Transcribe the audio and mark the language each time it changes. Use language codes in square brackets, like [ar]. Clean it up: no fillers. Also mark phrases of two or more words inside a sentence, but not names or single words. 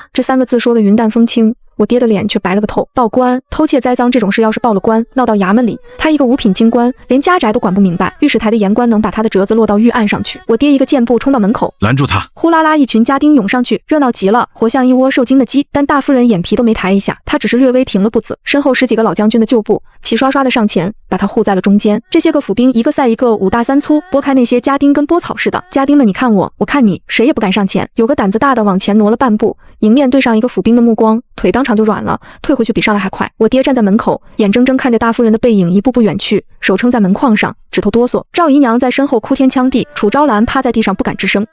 [zh] 這3個字說得雲淡風輕，我爹的臉卻白了個透。報官，偷竊栽贓這種事要是報了官，鬧到衙門裡，他一個五品京官，連家宅都管不明白，御史台的言官能把他的折子落到御案上去。我爹一個箭步衝到門口，攔住他！呼啦啦一群家丁湧上去，熱鬧極了，活像一窩受驚的雞。但大夫人眼皮都沒抬一下，她只是略微停了步子，身後10幾個老將軍的舊部齊刷刷的上前，把他護在了中間。這些個府兵一個賽一個5大3粗，撥開那些家丁跟撥草似的。家丁們你看我，我看你，誰也不敢上前。有個膽子大的往前挪了半步，迎面對上一個府兵的目光，腿當場就軟了，退回去比上來還快。我爹站在門口，眼睜睜看着大夫人的背影一步步遠去，手撐在門框上，指頭哆嗦。趙姨娘在身後哭天搶地，楚昭蘭趴在地上不敢吱聲。